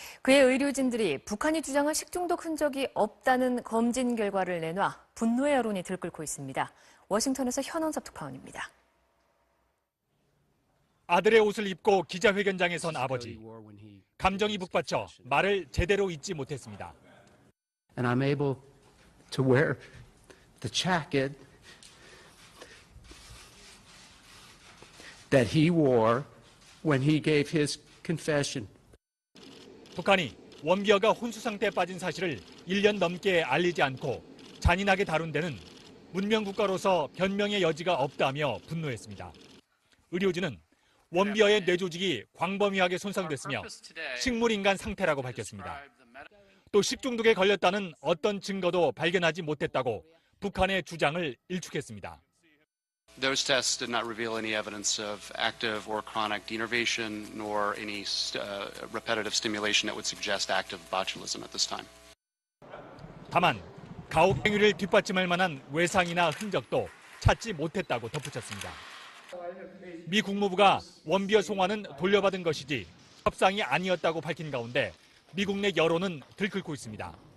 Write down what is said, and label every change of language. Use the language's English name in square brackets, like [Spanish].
[Korean] 그의 의료진들이 북한이 주장한 식중독 흔적이 없다는 검진 결과를 내놔 분노의 여론이 들끓고 있습니다. 워싱턴에서 현원섭 특파원입니다. 아들의 옷을 입고 기자회견장에 선 아버지. 감정이 북받쳐 말을 제대로 잇지 못했습니다. [English] And I'm able to wear the jacket that he wore when he gave his confession. [Korean] 북한이 원비어가 혼수 상태에 빠진 사실을 1년 넘게 알리지 않고 잔인하게 다룬 데는 문명 국가로서 변명의 여지가 없다며 분노했습니다. 의료진은 원비어의 뇌조직이 광범위하게 손상됐으며 식물인간 상태라고 밝혔습니다. 또 식중독에 걸렸다는 어떤 증거도 발견하지 못했다고 북한의 주장을 일축했습니다. [English] Those tests did not reveal any evidence of active or chronic denervation, nor any repetitive stimulation that would suggest active botulism at this time. [Korean] 다만 가혹 행위를 뒷받침할 만한 외상이나 흔적도 찾지 못했다고 덧붙였습니다. 미 국무부가 원비어 송환은 돌려받은 것이지 협상이 아니었다고 밝힌 가운데 미국 내 여론은 들끓고 있습니다.